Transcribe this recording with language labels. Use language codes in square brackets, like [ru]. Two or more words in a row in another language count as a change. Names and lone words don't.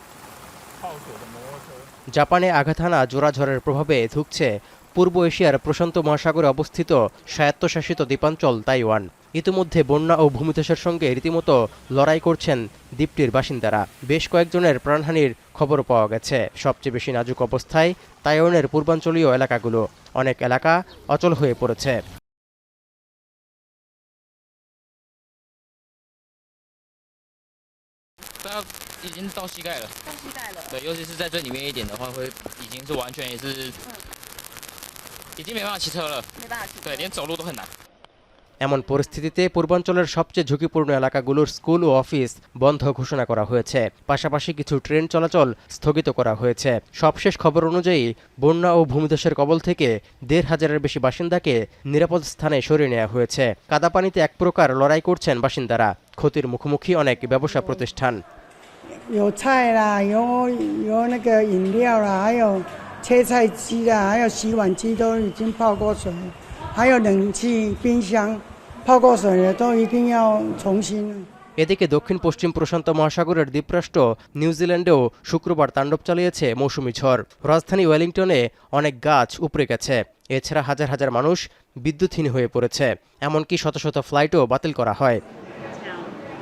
[bn] জাপানে আঘাত হানা জোড়া ঝড়ের প্রভাবে ধুঁকছে পূর্ব এশিয়ার প্রশান্ত মহাসাগরে অবস্থিত স্বায়ত্তশাসিত দ্বীপাঞ্চল তাইওয়ান। ইতিমধ্যে বন্যা ও ভূমিধসের সঙ্গে রীতিমতো লড়াই করছেন দ্বীপটির বাসিন্দারা। বেশ কয়েকজনের প্রাণহানির খবর পাওয়া গেছে। সবচেয়ে বেশি নাজুক অবস্থায় তাইওয়ানের পূর্বাঞ্চলীয় এলাকাগুলো। অনেক এলাকা অচল হয়ে পড়েছে। [zh] 已经到膝盖了，到膝盖了。对，尤其是在最里面一点的话，会已经是完全也是，已经没办法骑车了，没办法骑。对，连走路都很难。 [bn] এমন পরিস্থিতিতে পূর্বাঞ্চলের সবচেয়ে ঝুঁকিপূর্ণ এলাকাগুলোর স্কুল ও অফিস বন্ধ ঘোষণা করা হয়েছে। পাশাপাশি কিছু ট্রেন চলাচল স্থগিত করা হয়েছে। সবশেষ খবর অনুযায়ী বন্যা ও ভূমিধসের কবল থেকে ১৫০০-এর বেশি বাসিন্দাকে নিরাপদ স্থানে সরিয়ে নেওয়া হয়েছে। কাদাপানিতে এক প্রকার লড়াই করছেন বাসিন্দারা। ক্ষতির মুখোমুখি অনেক ব্যবসা প্রতিষ্ঠান। [zh] 有菜啦，有那个饮料啦，还有切菜机啦，还有洗碗机都已经泡过水，还有冷气、冰箱泡过水的都一定要重新。 [bn] এদিকে দক্ষিণ পশ্চিম প্রশান্ত মহাসাগরের দ্বীপরাষ্ট্র নিউজিল্যান্ডেও শুক্রবার তাণ্ডব চালিয়েছে মৌসুমি ঝড়। রাজধানী ওয়েলিংটনে অনেক গাছ উপড়ে গেছে। এছাড়া হাজার হাজার মানুষ বিদ্যুৎহীন হয়ে পড়েছে। এমনকি শত শত ফ্লাইটও বাতিল করা হয়।